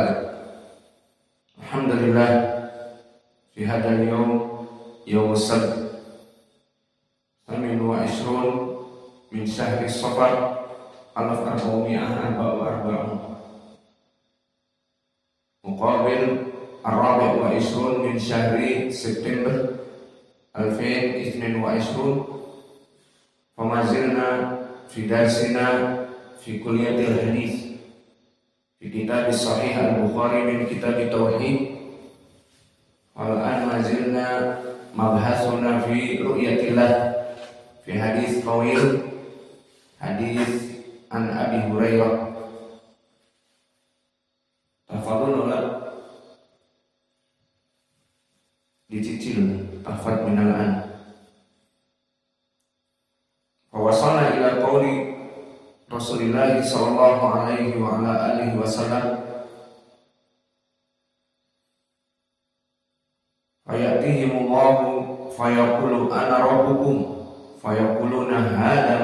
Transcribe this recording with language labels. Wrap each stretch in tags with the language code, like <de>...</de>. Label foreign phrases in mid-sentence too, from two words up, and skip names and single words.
<ar>الحمد لله في هذا اليوم، يوم السبت، 28 من شهر صفر 1444 مقابل الرابع والعشرين من شهر سبتمبر 2022. فمازلنا في درسنا في كلية الحديث في كتاب صحيح البخاري من كتاب التوحيد. والآن مازلنا مبحثنا في رؤية الله في حديث طويل، حديث عن أبي هريرة. Tafadhol lah dicicil tafad minal an. فوصلنا إلى قول رسول الله صلى الله عليه وعلى آله وسلم, فيأتيهم الله فيقول أنا ربكم فيقولون هذا</ar>